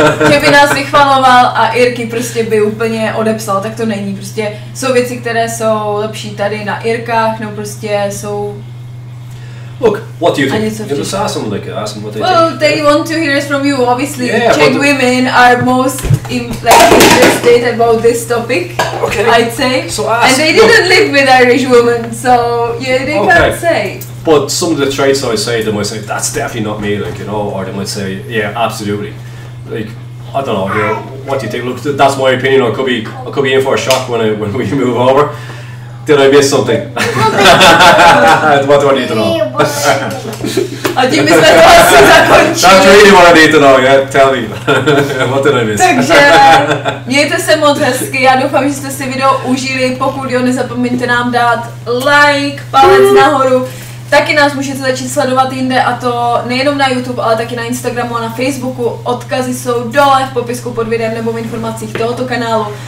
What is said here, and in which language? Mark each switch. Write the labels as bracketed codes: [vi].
[cs] Že by nás vychvaloval a Irky prostě by úplně odepsal, tak to není. Prostě jsou věci, které jsou lepší tady na Irkách, nebo prostě jsou. [en] Look, what do you think? You just ask them, like, ask them what they well, think. they want to hear it from you. Obviously, yeah, Czech women are most interested about this topic. Okay. I'd say. So ask. And they didn't live with Irish women, so yeah, they can't say. But some of the traits I say, they might say, that's definitely not me, like, you know, or they might say, yeah, absolutely. Like, I don't know, you know, what do you think? Look, that's my opinion. I could be in for a shock when we move over. Did I miss something? What do I need to know? [cs] A tím bychom to asi zakončili. [en] That's really what I need to know, yeah? Tell me. What did I miss? [cs] Takže mějte se moc hezky, já doufám, že jste si video užili, pokud jo, nezapomeňte nám dát like, palec nahoru. Taky nás můžete začít sledovat jinde, a to nejenom na YouTube, ale taky na Instagramu a na Facebooku. Odkazy jsou dole v popisku pod videem nebo v informacích tohoto kanálu.